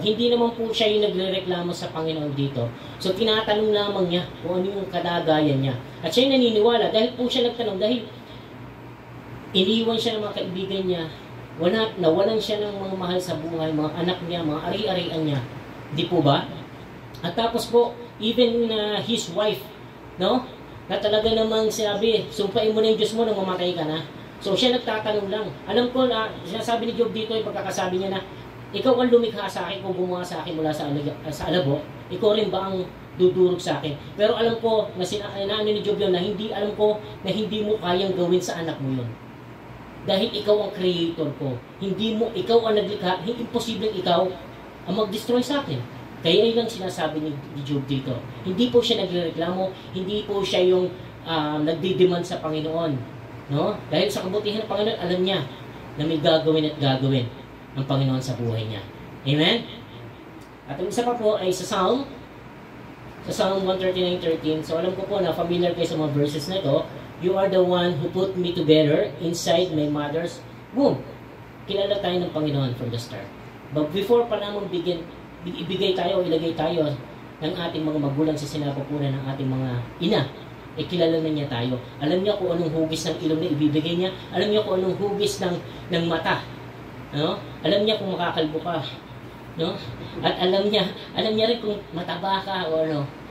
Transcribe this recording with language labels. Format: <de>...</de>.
<tl>Hindi naman po siya yung nagrereklamo sa Panginoon dito. So tinatanong lamang niya kung ano yung kalagayan niya. At siya yung naniniwala dahil po siya nagtanong, dahil iniwan siya ng mga kaibigan niya, nawalan siya ng mga mahal sa buhay, mga anak niya, mga ari-arian niya. Di po ba? At tapos po, even his wife, no? Na talaga namang sinabi, sumpain mo na yung Diyos mo nang mamatay ka na. So siya nagtatanong lang. Alam ko na, sinasabi ni Job dito, yung pagkakasabi niya na, ikaw ang lumikha sa akin kung gumawa sa akin mula sa alabo, ikaw rin ba ang dudurog sa akin? Pero alam ko, na ni Job yun, na hindi, alam ko na hindi mo kayang gawin sa anak mo yun. Dahil ikaw ang creator ko. Hindi mo, ikaw ang naglikha, imposible ikaw ang mag-destroy sa akin. Kaya yun lang sinasabi ni Job dito. Hindi po siya nagreklamo, hindi po siya yung nagdidemand sa Panginoon. No? Dahil sa kabutihan ng Panginoon, alam niya na may gagawin at gagawin ang Panginoon sa buhay niya. Amen? At ang isa pa po ay sa Psalm 139:13. So alam ko po na familiar kayo sa mga verses na ito.</tl> <en>You are the one who put me together inside my mother's womb.</en> <tl>Kilala tayo ng Panginoon</tl> <en>from the start.</en> <tl>But before pa naman ibigay tayo, ilagay tayo ng ating mga magulang sa sinapupunan ng ating mga ina, kilala na niya tayo. Alam niya kung anong hugis ng ilong na ibibigay niya. Alam niya kung anong hugis ng mata. No? Alam niya kung makakalbo ka. No? At alam niya rin kung mataba ka o ano.</tl>